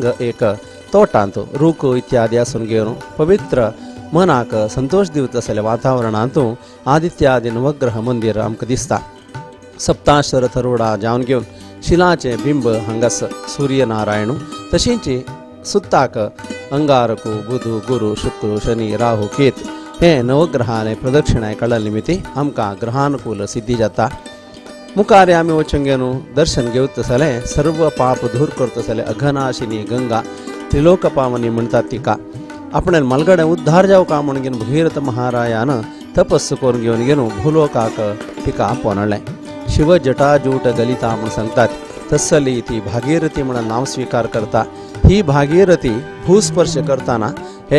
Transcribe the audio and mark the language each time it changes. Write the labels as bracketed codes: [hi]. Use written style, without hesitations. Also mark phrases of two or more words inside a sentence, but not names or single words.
[kok] एक तोटांतू रूख इत्यादी आसून घेवन पवित्र मनाक संतोष दिवत आसले वातावरणांतू आदित्यादी नवग्रह मंदिर आमकां दिसता सप्ताश्वर थरोडा जावन घेवन शिलाचे बिंब हांगास सूर्यनारायण तशींच सुत्ताक अंगारकू बुध गुरु शुक्र शनी राहू केत हे नवग्रहाने प्रदक्षिणाय काडले निमित्ती आमकां ग्रहानुकूल सिद्धी जाता मुखार आमी वचून घेवन दर्शन घेवत आसले सर्व पाप दूर करत आसले अघनाशिनी गंगा त्रिलोक पावनी म्हणटात तिका आपणे मलगडे उद्धार जावका म्हूण घेवन भगीरथ महारायान तपस्स करून घेवन भूलोकाक तिका पोनळ्ळें शिव जटाजूट गलिता म्हूण सांगतात तसली ती भागीरथी म्हणून नाव स्वीकार करता ही भागीरथी भूस्पर्श करताना हे